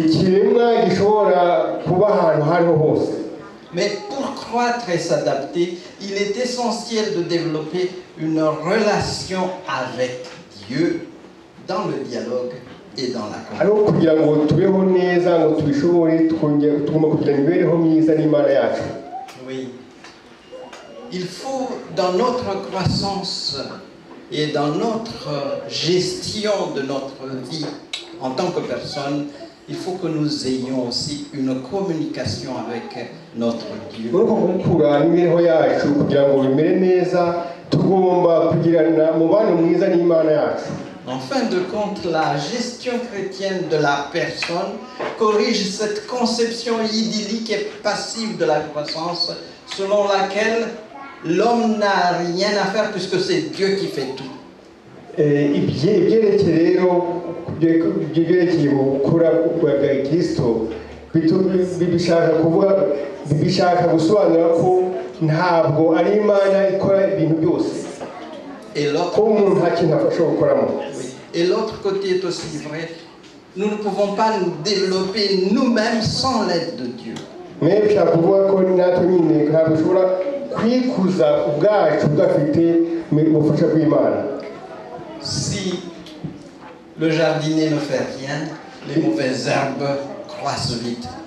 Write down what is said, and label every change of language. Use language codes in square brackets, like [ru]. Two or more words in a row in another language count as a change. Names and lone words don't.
[rw] Ikiremwa gishobora kuba ahantu hariho hose. [fr] Mais pour croître et s'adapter, il est essentiel de développer une relation avec Dieu dans le dialogue et dans la communication. [rw] Ariko kugira ngo tubeho neza ngo tubishobore tugomba kugira imibereho myiza n'Imana yacu. [fr] Oui. Il faut, dans notre croissance et dans notre gestion de notre vie en tant que personne, il faut que nous ayons aussi une communication avec notre Dieu. [rw] Muri uko gukura n'imibereho yacu kugira ngo bimere neza tugomba kugirana umubano mwiza n'Imana yacu. [fr] En fin de compte, la gestion chrétienne de la personne corrige cette conception idyllique et passive de la croissance selon laquelle l'homme n'a rien à faire puisque c'est Dieu qui fait tout. [rw] Ibyerekeye rero byerekeye gukura kwa Kristo bishaka gusobanura ko ntabwo ari Imana ikora ibintu byose. [fr] Et l'autre côté est aussi vrai. Nous ne pouvons pas nous développer nous-mêmes sans l'aide de Dieu. Si le jardinier ne fait rien, les mauvaises herbes croissent vite.